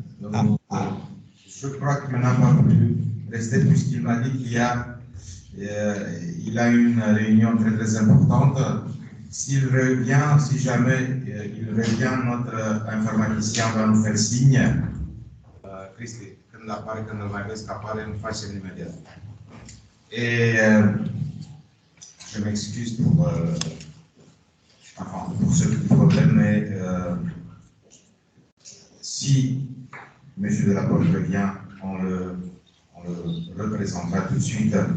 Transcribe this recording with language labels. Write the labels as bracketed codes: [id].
[fr] Je crois qu'il n'a pas pu rester puisqu'il m'a dit qu'il a une réunion très très importante. S'il revient, si jamais il revient, notre informaticien va nous faire signe. [ro] Cristi, când apare, când îl mai vezi că apare, îmi face imediat. [fr] Et je m'excuse pour ce petit problème, mais si M. Delaporte revient, on le représentera tout de suite.